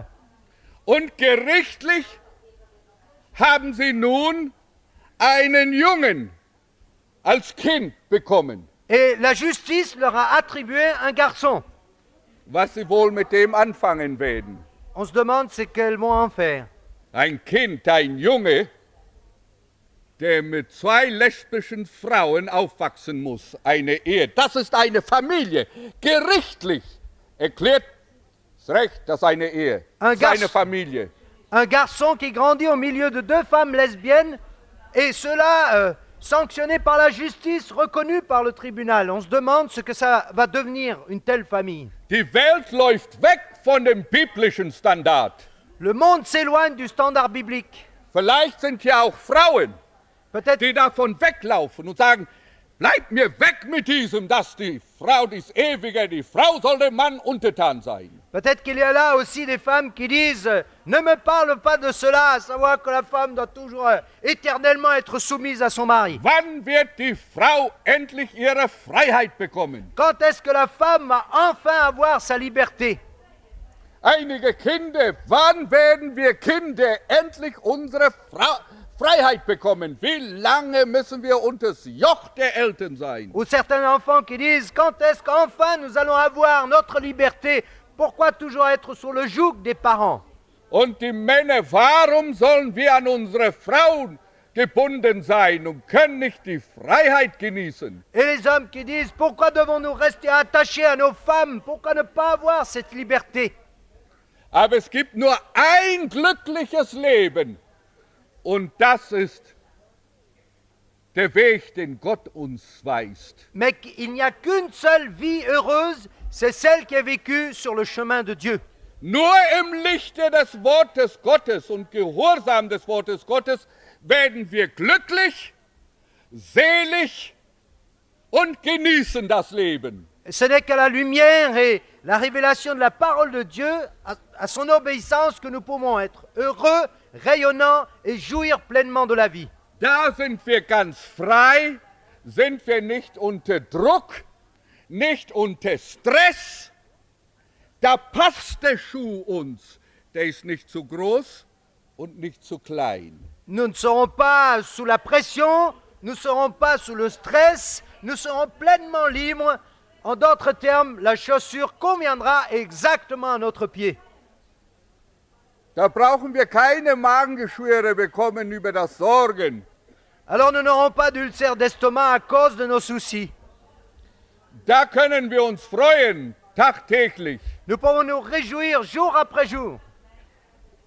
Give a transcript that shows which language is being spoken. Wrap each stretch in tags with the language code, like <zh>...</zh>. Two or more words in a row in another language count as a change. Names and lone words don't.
<de>Und gerichtlich haben sie nun einen Jungen als Kind bekommen.</de> <fr>Et la justice leur a attribué un garçon.</fr> <de>Was sie wohl mit dem anfangen werden.</de> <fr>On se demande ce qu'elles vont en faire.</fr> <de>Ein Kind, ein Junge, der mit 2 lesbischen Frauen aufwachsen muss. Eine Ehe. Das ist eine Familie. Gerichtlich erklärt das Recht, das ist eine Ehe. Das ist eine Familie.</de> <fr>Un garçon qui grandit au milieu de 2 femmes lesbiennes, et cela sanctionné par la justice, reconnu par le tribunal. On se demande ce que ça va devenir, une telle famille.</fr> <de>Die Welt läuft weg von dem biblischen Standard.</de> <fr>Le monde s'éloigne du standard biblique.</fr> <de>Vielleicht sind ja auch Frauen,</de> <fr>Peut-être</fr> <de>die davon weglaufen und sagen, bleib mir weg mit diesem, dass die Frau, dies Ewige, die Frau soll dem Mann untertan sein.</de> <fr>Peut-être qu'il y a là aussi des femmes qui disent « Ne me parle pas de cela, à savoir que la femme doit toujours éternellement être soumise à son mari.</fr> <de>Wann wird die Frau endlich ihre Freiheit bekommen?</de> <fr>Quand est-ce que la femme va enfin avoir sa liberté?</fr> <de>Einige Kinder, wann werden wir Kinder endlich unsere Freiheit bekommen? Wie lange müssen wir unter das Joch der Eltern sein? »</de> <fr>Ou certains enfants qui disent « Quand est-ce qu'enfin nous allons avoir notre liberté? Pourquoi toujours être sur le joug des parents? »</fr> <de>Und die Männer, warum sollen wir an unsere Frauen gebunden sein und können nicht die Freiheit genießen?</de> <fr>Et les hommes qui disent « Pourquoi devons-nous rester attachés à nos femmes? Pourquoi ne pas avoir cette liberté? »</fr> <de>Aber es gibt nur ein glückliches Leben. Und das ist der Weg, den Gott uns weist.</de> <fr>Mais il n'y a qu'une seule vie heureuse, c'est celle qui est vécue sur le chemin de Dieu.</fr> <de>Nur im Lichte des Wortes Gottes und Gehorsam des Wortes Gottes werden wir glücklich, selig und genießen das Leben.</de> <fr>Ce n'est qu'à la lumière et la révélation de la parole de Dieu, à son obéissance, que nous pouvons être heureux, rayonnants et jouir pleinement de la vie.</fr> <de>Da sind wir ganz frei, sind wir nicht unter Druck, nicht unter Stress. Da passt der Schuh uns. Der ist nicht zu groß und nicht zu klein.</de> <fr>Nous ne serons pas sous la pression, nous ne serons pas sous le stress, nous serons pleinement libres. En d'autres termes, la chaussure conviendra exactement à notre pied.</fr> <de>Da brauchen wir keine Magengeschwüre bekommen über das Sorgen.</de> <fr>Alors nous n'aurons pas d'ulcère d'estomac à cause de nos soucis.</fr> <de>Da können wir uns freuen, tagtäglich.</de> <fr>Nous pouvons nous réjouir jour après jour.</fr>